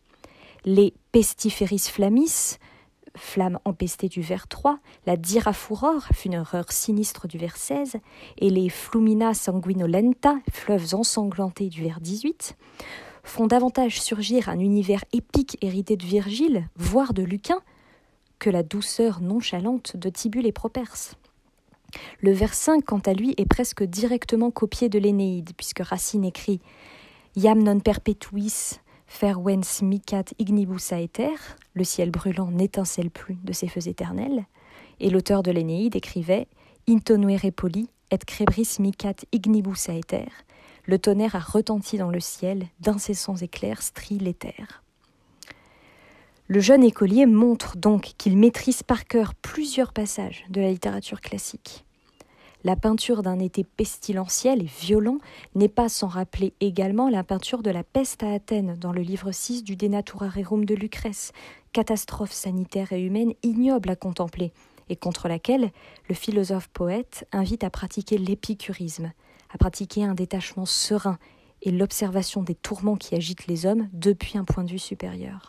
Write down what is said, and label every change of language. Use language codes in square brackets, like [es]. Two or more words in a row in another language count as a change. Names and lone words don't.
[fr] Les [la] pestiferis flammis, [fr] flamme empestée du vers 3, la [la] dira furor, [fr] fureur sinistre du vers 16, et les [la] flumina sanguinolenta, [fr] fleuves ensanglantés du vers 18, font davantage surgir un univers épique hérité de Virgile, voire de Lucain, que la douceur nonchalante de Tibulle et Properce. Le vers 5, quant à lui, est presque directement copié de l'Énéide, puisque Racine écrit « [la] Iam non perpetuis fervens micat ignibus aeter [fr] » le ciel brûlant n'étincelle plus de ses feux éternels, et l'auteur de l'Énéide écrivait « [la] Intonuere poli et crebris micat ignibus aeter [fr] » le tonnerre a retenti dans le ciel, d'incessants éclairs strient l'éther. Le jeune écolier montre donc qu'il maîtrise par cœur plusieurs passages de la littérature classique. La peinture d'un été pestilentiel et violent n'est pas sans rappeler également la peinture de la peste à Athènes dans le livre 6 du De Natura Rerum de Lucrèce, catastrophe sanitaire et humaine ignoble à contempler, et contre laquelle le philosophe-poète invite à pratiquer l'épicurisme, à pratiquer un détachement serein et l'observation des tourments qui agitent les hommes depuis un point de vue supérieur.